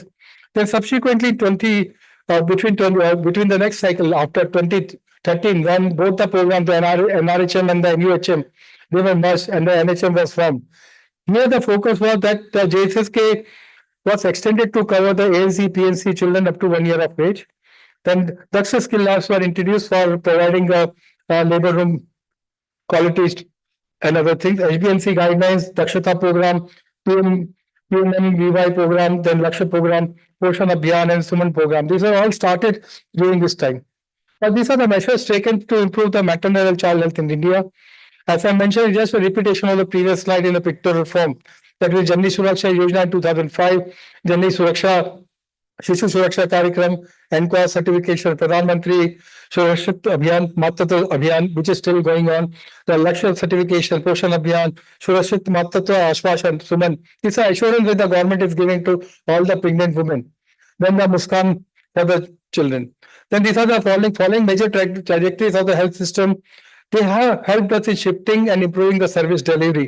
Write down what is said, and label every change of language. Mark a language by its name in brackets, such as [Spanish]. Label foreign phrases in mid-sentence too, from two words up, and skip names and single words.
[English] Then subsequently, between the next cycle after 2013, when both the programs, the NRHM and the NUHM, they were merged and the NHM was formed. Here the focus was that the JSSK was extended to cover the ANC, PNC children up to 1 year of age. Then Daksha skill labs were introduced for providing a labor room qualities and other things. HBNC guidelines, Dakshata program, PMMVY program, then Lakshya program, Poshan Abhiyan and Suman program. These are all started during this time. But these are the measures taken to improve the maternal and child health in India. As I mentioned, just a repetition of the previous slide in a pictorial form. That was Janani Suraksha Yojana in 2005, Janani Suraksha Shishu Suraksha कार्यक्रम, NQA certification, Pradhan Mantri Surakshit Abhiyan, Matratva Abhiyan, which is still going on. The Lakshya certification, Poshan Abhiyan, Surakshit Matratva Ashwasan, Suman. These are assurance that the government is giving to all the pregnant women. Then the Muskan for the children. Then these are the following major trajectories of the health system. They have helped us in shifting and improving the service delivery.